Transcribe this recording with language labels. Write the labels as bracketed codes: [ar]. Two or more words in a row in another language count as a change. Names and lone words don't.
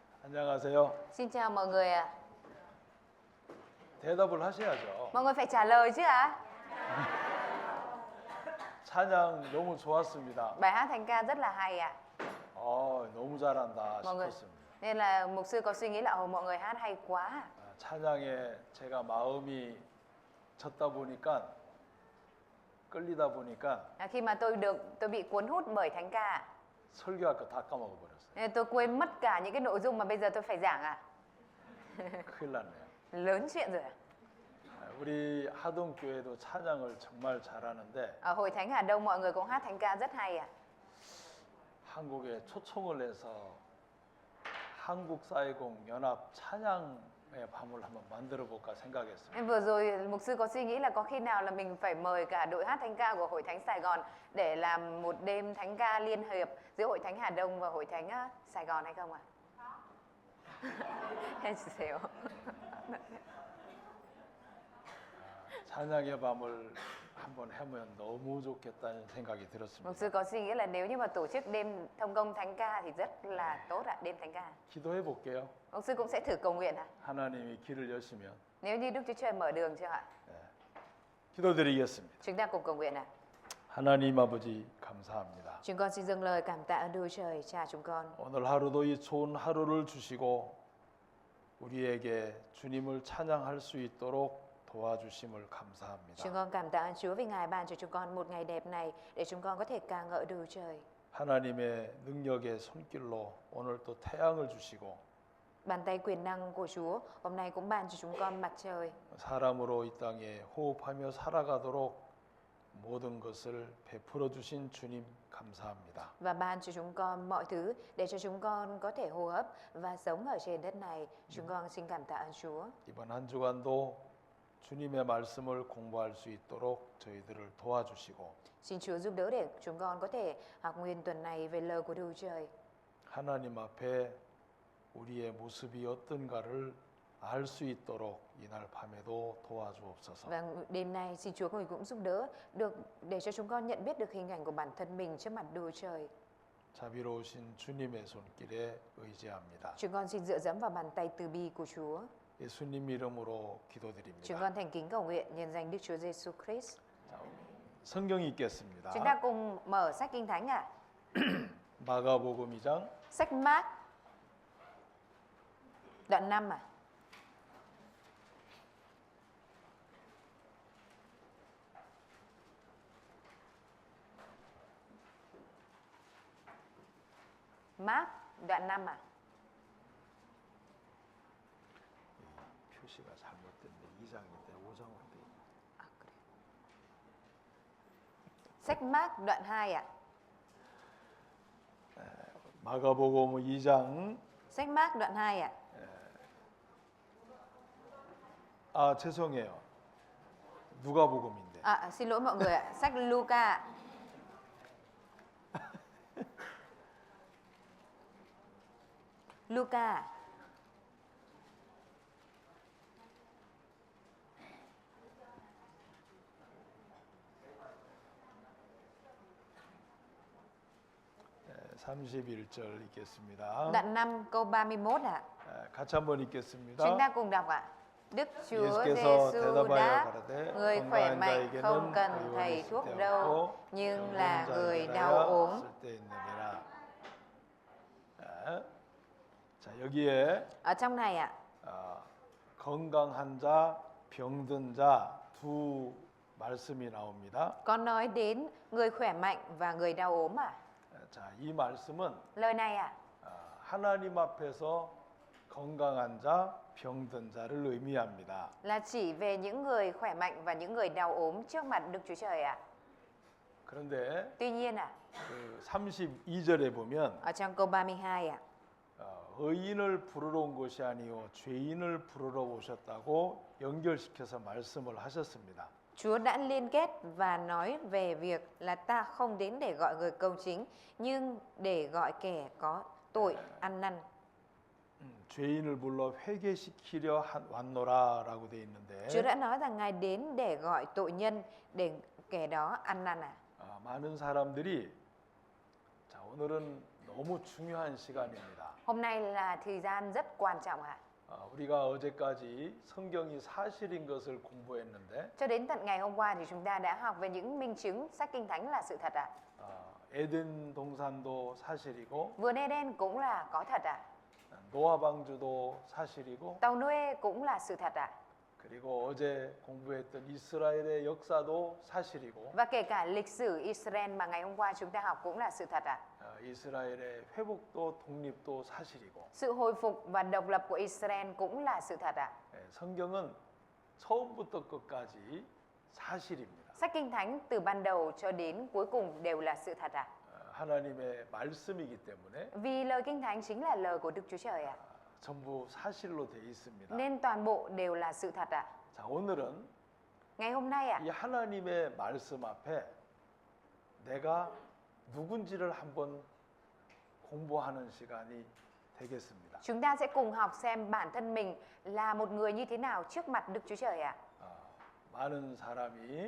[ko] 안녕하세요. [vi] Xin chào mọi người ạ. [ko] 대답을 하셔야죠. [vi] Mọi người phải trả lời chứ ạ. [ko] 찬양 너무 좋았습니다. [vi] Bài hát thánh ca rất là hay ạ. [ko] 너무 잘한다 [vi] Mọi người. [ko] 싶었습니다. [vi] Nên là mục sư có suy nghĩ là mọi người hát hay quá. [ko] 찬양에 제가 마음이 젖다 보니까 끌리다 보니까 [vi] Khi mà tôi bị cuốn hút bởi thánh ca, [ko] 설교할 거 다 까먹어 버렸어요. [vi] nên tôi quên mất cả những cái nội dung mà bây giờ tôi phải giảng ạ. [ko] 큰일 났네요. [vi] Lớn chuyện rồi ạ. [ko] 우리 하동교회도 찬양을 정말 잘하는데 [vi] Ở hội thánh Hà Đông mọi người cũng hát thánh ca rất hay ạ. [ko] 한국에 초청을 해서 한국사회공 연합 찬양의 밤을 한번 만들어 볼까 생각했습니다. [vi] Nên vừa rồi mục sư có suy nghĩ là có khi nào là mình phải mời cả đội hát thánh ca của hội thánh Sài Gòn để làm một đêm thánh ca liên hiệp giữa hội thánh Hà Đông và hội thánh Sài Gòn hay không ạ? [ko] 해주세요. 찬양의 밤을 한번 해보면 너무 좋겠다는 생각이 들었습니다. [vi] Mục sư có suy nghĩ là nếu như mà tổ chức đêm thông công thánh ca thì rất là tốt ạ, đêm thánh ca. [ko] 기도해 볼게요. [vi] Mục sư cũng sẽ thử cầu nguyện ạ. [ko] 하나님이 길을 여시면 [vi] Nếu như Đức Chúa Trời mở đường cho ạ. [ko] 기도드리겠습니다. [vi] Chúng ta cùng cầu nguyện ạ. [ko] 하나님 아버지 감사합니다. [vi] Chúng con xin dâng lời cảm tạ ơn Đức Chúa Trời, Cha chúng con. [ko] 오늘 하루도 이 좋은 하루를 주시고 우리에게 주님을 찬양할 수 있도록 도와주심을 감사합니다. [vi] Chúng con cảm tạ ơn Chúa vì Ngài ban cho chúng con một ngày đẹp này để chúng con có thể ca ngợi Đức Chúa Trời. [ko] 하나님의 능력의 손길로 오늘 또 태양을 주시고 [vi] Bàn tay quyền năng của Chúa hôm nay cũng ban cho chúng con mặt trời. [ko] 사람으로 이 땅에 호흡하며 살아가도록 모든 것을 베풀어 주신 주님 감사합니다. [vi] Và ban cho chúng con mọi thứ để cho chúng con có thể hô hấp và sống ở trên đất này. Chúng con xin cảm tạ ơn Chúa. [ko] 이번 한 주간도 주님의 말씀을 공부할 수 있도록 저희들을 도와주시고 [vi] Xin Chúa giúp đỡ để chúng con có thể học nguyên tuần này về lời của Đức Chúa Trời. [ko] 하나님 앞에 우리의 모습이 어떤가를 알 수 있도록 이날 밤에도 도와주옵소서. [vi] Và đêm nay xin Chúa người cũng giúp đỡ được để cho chúng con nhận biết được hình ảnh của bản thân mình trước mặt Đức Chúa Trời. [ko] 자비로우신 주님의 손길에 의지합니다. [vi] Chúng con xin dựa dẫm vào bàn tay từ bi của Chúa. [ko] 예수님 이름으로 [vi] Chúng [ko] 기도드립니다. [vi] con thành kính cầu nguyện nhân danh Đức Chúa Giêsu Christ. [ko] 자, 성경 읽겠습니다. [vi] Chúng ta cùng mở sách Kinh Thánh ạ. [ko] 마가복음 2장 [vi] Sách Mác đoạn 5 ạ. Mác đoạn 5 ạ. [ko] 표시가 잘못됐는데 2장인데 5장으로 돼 있네. À, 그래요. [vi] Sách Mác đoạn 2 ạ. [ko] 마가복음 2장 [vi] Sách Mác đoạn 2 ạ. [ko] 죄송해요. 누가복음인데. [vi] Xin lỗi mọi người ạ. Sách Luca ạ. Luca ạ. [ko] 네, 31절 읽겠습니다. [vi] Đoạn 5 câu 31 ạ. [ko] 같이 한번 읽겠습니다. [vi] Chúng ta cùng đọc ạ. Đức Chúa [ko] 예수께서 [vi] Giêsu [ko] 대답하여 [vi] đáp, [ko] 가라되 [vi] người khỏe [ko] 건강한 [vi] mạnh [ko] 자에게는 [vi] không cần [ko] 의원이 [vi] thầy thuốc [ko] 쓸데없고 [vi] đâu, nhưng là [ko] 병든 [vi] người [ko] 자에게라야 [vi] đau ốm. [ko] 쓸데있느니라. 자, 여기에 [vi] Ở trong này ạ, [ko] 건강한 자, 병든 자 두 말씀이 나옵니다. [vi] có nói đến người khỏe mạnh và người đau ốm ạ. [ko] 자, 이 말씀은 [vi] Lời này ạ, [ko] 하나님 앞에서 건강한 자, 병든 자를 의미합니다. [vi] là chỉ về những người khỏe mạnh và những người đau ốm trước mặt Đức Chúa Trời ạ. [ko] 그런데 [vi] Tuy nhiên ạ, [ko] 그 32절에 보면 [vi] ở trong câu 32 ạ, [ko] 의인을 부르러 온 것이 아니요 죄인을 부르러 오셨다고 연결시켜서 말씀을 하셨습니다. [vi] Chúa đã liên kết và nói về việc là ta không đến để gọi người công chính, nhưng để gọi kẻ có tội ăn năn. [ko] 죄인을 불러 회개시키려 왔노라라고 돼 있는데 [vi] Chúa đã nói rằng Ngài đến để gọi tội nhân, để kẻ đó ăn năn à. [ko] 많은 사람들이 자 오늘은 너무 중요한 시간입니다. [vi] Hôm nay là thời gian rất quan trọng ạ. [ko] 우리가 어제까지 성경이 사실인 것을 공부했는데 [vi] Cho đến tận ngày hôm qua thì chúng ta đã học về những minh chứng sách Kinh Thánh là sự thật ạ. [ko] 에덴 동산도 사실이고 [vi] Vườn Eden cũng là có thật ạ. [ko] 노아 방주도 사실이고 [vi] Tàu Noe cũng là sự thật ạ. [ko] 그리고 어제 공부했던 이스라엘의 역사도 사실이고 [vi] Và kể cả lịch sử Israel mà ngày hôm qua chúng ta học cũng là sự thật ạ. [ko] 이스라엘의 회복도 독립도 사실이고 [vi] Sự hồi phục và độc lập của Israel cũng là sự thật ạ. [ko] 성경은 처음부터 끝까지 사실입니다. [vi] Sách Kinh Thánh từ ban đầu cho đến cuối cùng đều là sự thật ạ. [ko] 하나님의 말씀이기 때문에 [vi] Vì lời Kinh Thánh chính là lời của Đức Chúa Trời ạ. [ko] 전부 사실로 돼 있습니다. [vi] Nên toàn bộ đều là sự thật ạ. [ko] 자, 오늘은 [vi] Ngày hôm nay ạ, [ko] 이 하나님의 말씀 앞에 내가 누군지를 한번 공부하는 시간이 되겠습니다. [vi] chúng ta sẽ cùng học xem bản thân mình là một người như thế nào trước mặt Đức Chúa Trời ạ. [ko] 많은 사람이